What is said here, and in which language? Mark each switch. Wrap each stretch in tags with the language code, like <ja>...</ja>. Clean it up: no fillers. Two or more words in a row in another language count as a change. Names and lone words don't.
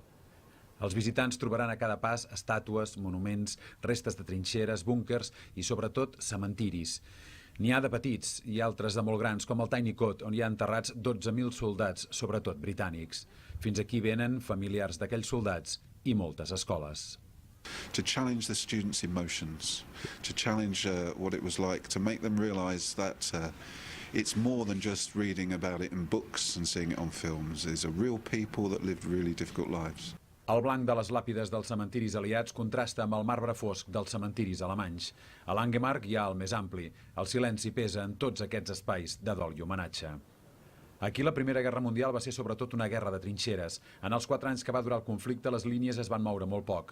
<ca>Els visitants trobaran a cada pas estàtues, monuments, restes de trinxeres, búnkers i, sobretot, cementiris. N'hi ha de petits i altres de molt grans, com el Tiny Cot, on hi ha enterrats 12.000 soldats, sobretot britànics. Fins aquí venen familiars d'aquells soldats i moltes escoles.</ca> <en>To challenge the students' emotions, to challenge what it was like, to make them realise that it's more than just reading about it in books and seeing it on films. These are real people that lived really difficult lives.</en> <ca>El blanc de les làpides dels cementiris aliats contrasta amb el marbre fosc dels cementiris alemanys. A l'Angemark hi ha el més ampli. El silenci pesa en tots aquests espais de dol i homenatge. Aquí la Primera Guerra Mundial va ser sobretot una guerra de trinxeres. En els 4 anys que va durar el conflicte, les línies es van moure molt poc.</ca>